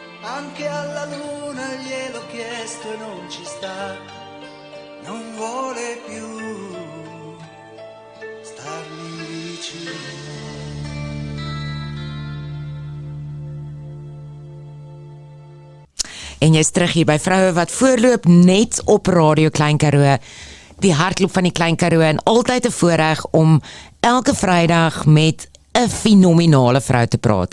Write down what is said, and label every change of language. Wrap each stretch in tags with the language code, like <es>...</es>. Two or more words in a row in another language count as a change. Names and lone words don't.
<it>Anche alla luna gliel'ho chiesto e non ci sta, non vuole più starmi vicino.</it> <af>En jy's terug hier by Vroue wat voorloop net op Radio Klein Karoo. Die hartloop van die Klein Karoo en altyd 'n voorreg om elke Vrydag met 'n fenominale vrou te praat.</af>